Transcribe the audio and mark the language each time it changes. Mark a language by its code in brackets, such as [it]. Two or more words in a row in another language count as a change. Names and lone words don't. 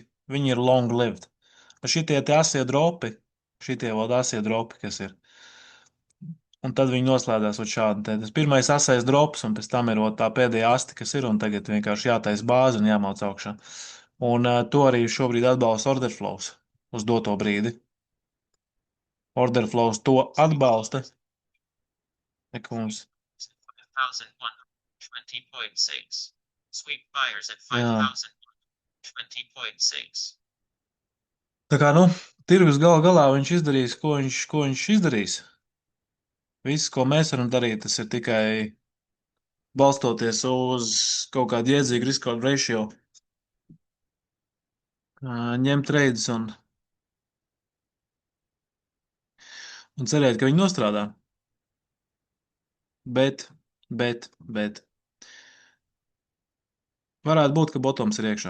[lv] Viņi ir long-lived. Šitie te asie dropi, šitie vēl asie dropi, kas ir. Un tad viņi noslēdzās ar šādu. Tas pirmais asais drops, un pēc tam ir tā pēdējā asti, kas ir, un tagad vienkārši jātais bāzi un jāmauc augšā. Un to arī šobrīd atbalsta [en] order flows [lv] uz doto brīdi. [en] Order flows [lv] to atbalsta. Eka mums. 5,120.6. [en] Sweep buyers at 5,120.6. [lv] Tā kā, nu, tirgus galā viņš izdarīs, ko viņš izdarīs. Viss, ko mēs varam darīt, tas ir tikai balstoties uz kaut kādu iedzīgu [en] risk-reward ratio, [lv] ņemt trades un cerēt, ka viņi nostrādā. Bet varētu būt, ka bottoms ir iekšā.